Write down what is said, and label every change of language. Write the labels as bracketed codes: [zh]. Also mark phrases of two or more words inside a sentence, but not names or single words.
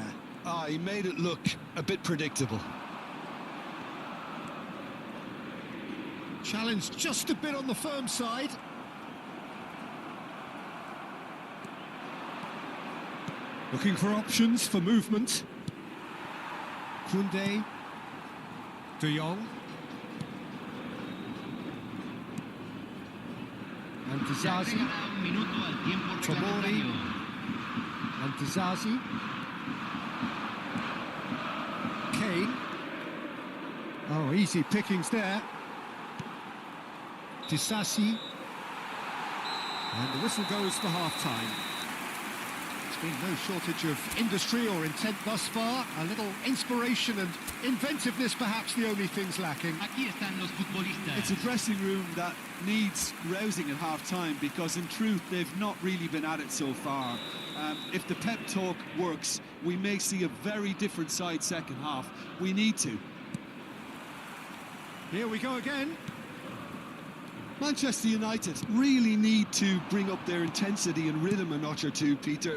[en] He made it look a bit predictable. Challenge just a bit on the firm side. Looking for options for movement. Koundé. De Jong. And Dizazi. Tomori. And Dizazi. Kane. Oh, easy pickings there. Disasi, and the whistle goes for half-time. There's been no shortage of industry or intent thus far. A little inspiration and inventiveness, perhaps the only things lacking. [es] Aquí están los futbolistas. [en] It's a dressing room that needs rousing at half-time, because in truth they've not really been at it so far. If the pep talk works, we may see a very different side second half. We need to. Here we go again. Manchester United really need to bring up their intensity and rhythm a notch or two, Peter.